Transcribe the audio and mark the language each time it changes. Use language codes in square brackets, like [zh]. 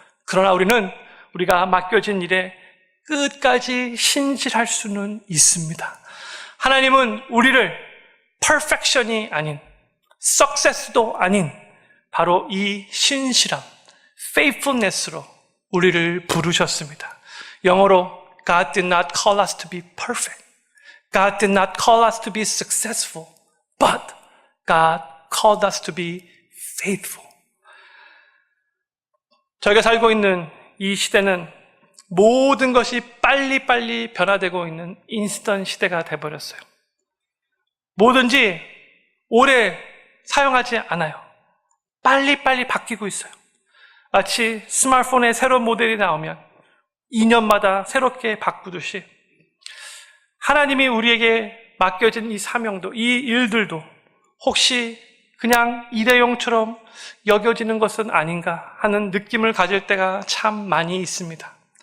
[ko] 그러나 우리는 우리가 맡겨진 일에 끝까지 신실할 수는 있습니다. 하나님은 우리를 퍼펙션이 아닌, 석세스도 아닌 바로 이 신실함, faithfulness로 우리를 부르셨습니다. 영어로 [en] God did not call us to be perfect. God did not call us to be successful. But God called us to be faithful. [ko] 저희가 살고 있는 이 시대는 모든 것이 빨리빨리 변화되고 있는 인스턴트 시대가 돼버렸어요. 뭐든지 오래 사용하지 않아요. 빨리빨리 바뀌고 있어요. 마치 스마트폰의 새로운 모델이 나오면 2년마다 새롭게 바꾸듯이 하나님이 우리에게 맡겨진 이 사명도, 이 일들도 혹시 그냥 일회용처럼 여겨지는 것은 아닌가 하는 느낌을 가질 때가 참 많이 있습니다.